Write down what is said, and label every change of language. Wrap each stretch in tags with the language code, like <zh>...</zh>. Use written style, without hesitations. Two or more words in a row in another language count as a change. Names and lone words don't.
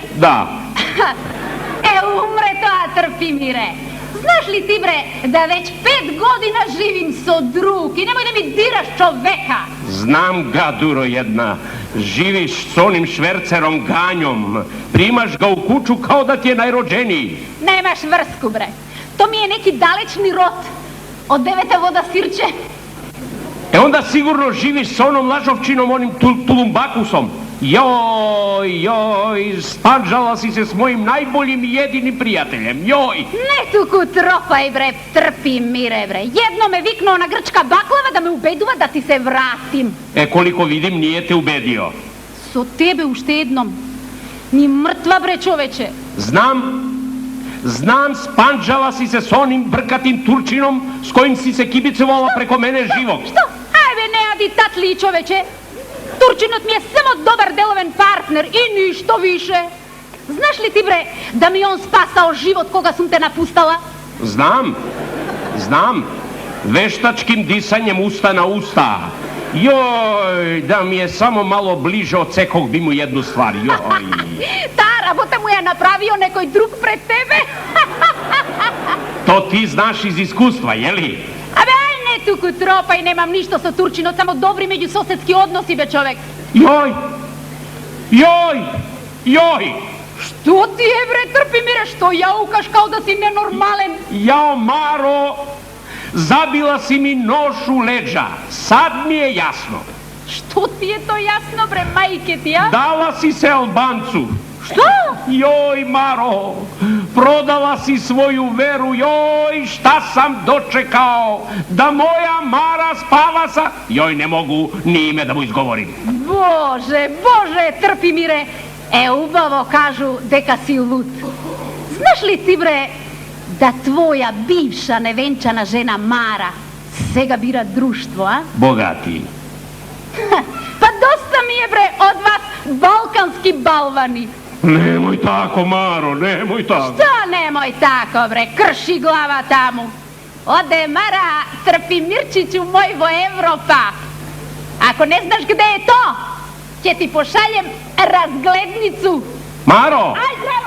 <mk>Да. Умре тоа, Трпимире. Знаеш ли ти, бре, да веќе 5 година живим со друг и немој да ми дираш човека. Знам, гадуро една.</mk> <sr>Живиш с оним шверцером Гањом. Примаш ga u kuću kao da ti je najrođeniji.</sr> <mk>Немаш врску, бре. То ми е неки далечни род. Од девета вода сирче.</mk> <sr>Onda sigurno živiš s onom lažovčinom, onim Tulumbakusom. Joj, spanđala si se s mojim najboljim i jedinim prijateljem, joj!</sr> <mk>Не туку тропај, бре, Трпимире, бре.</mk> <sr>Jedno me viknuo na grčka baklava da me ubedува да ти се вратим. Koliko vidim, nije te ubedio.</sr> <mk>Со тебе уште едном. Ни мртва, бре, човече.</mk> <sr>Znam, spanđala si se s onim brkatim Turčinom s kojim si se kibicovala preko mene živog.</sr> <mk>Што? Ајбе, не ади татли, човече. Турчинот ми е само добар деловен партнер и ништо више. Знаеш ли ти, бре, да ми он спасао живот кога сум те напустала?</mk> <sr>Znam. Veštačkim disanjem usta na usta. Joj, da mi je samo malo bliže odsekog bi mu jednu stvar, joj.</sr> <mk>Та работа му ја направио некој друг пред тебе?</mk> <sr>To ti znaš iz iskustva, jeli?</sr> <mk>Абе, ај не туку тропај, немам ништо со Турчинот, само добри меѓусоседски односи, бе, човек.</mk> <sr>Joj!</sr> <mk>Што ти е, бре, Трпимире, што јаукаш као да си ненормален?</mk> <sr>Jao, Maro, zabila si mi nož u leđa. Sad mi je jasno.</sr> <mk>Што ти е то јасно, бре, мајке ти, а?</mk> <sr>Dala si se Albancu.</sr> <mk>Што?</mk> <sr>Joj, Maro, prodala si svoju veru, joj, šta sam dočekao, da moja Mara spava sa... Joj, ne mogu ni ime da mu izgovorim.</sr> <mk>Боже, Трпимире, убаво кажу дека си луд. Знаеш ли ти, бре, да твоја бивша невенчана жена Мара сега бира друштво, а?</mk> <sr>Bogati.</sr> <mk>Па доста ми е, бре, од вас балкански балвани.</mk> <sr>Nemoj tako, Maro, nemoj tako.</sr> <mk>Што немој тако, бре, крши глава таму. Оде, Мара, Трпимирчиću мој во Европа. Ако не знаш где е то, ќе ти</mk> <sr>пошалjem разгледницу. Maro!</sr> <mk>Ај, здраво!</mk>